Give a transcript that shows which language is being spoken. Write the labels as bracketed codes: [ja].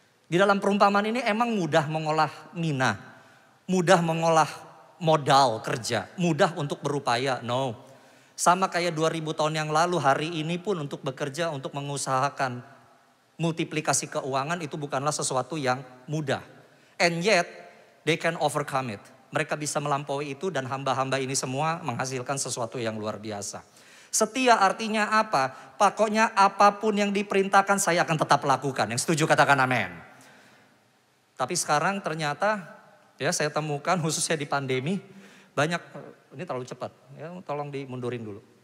[id] Di dalam perumpamaan ini emang mudah mengolah mina, mudah mengolah modal kerja, mudah untuk berupaya. No. Sama kayak 2000 tahun yang lalu, hari ini pun untuk bekerja, untuk mengusahakan multiplikasi keuangan itu bukanlah sesuatu yang mudah. [en] And yet, they can overcome it. [id] Mereka bisa melampaui itu dan hamba-hamba ini semua menghasilkan sesuatu yang luar biasa. Setia artinya apa? Pokoknya apapun yang diperintahkan saya akan tetap lakukan. Yang setuju katakan amin. Tapi sekarang ternyata ya saya temukan khususnya di pandemi banyak, ini terlalu cepat ya, tolong dimundurin dulu.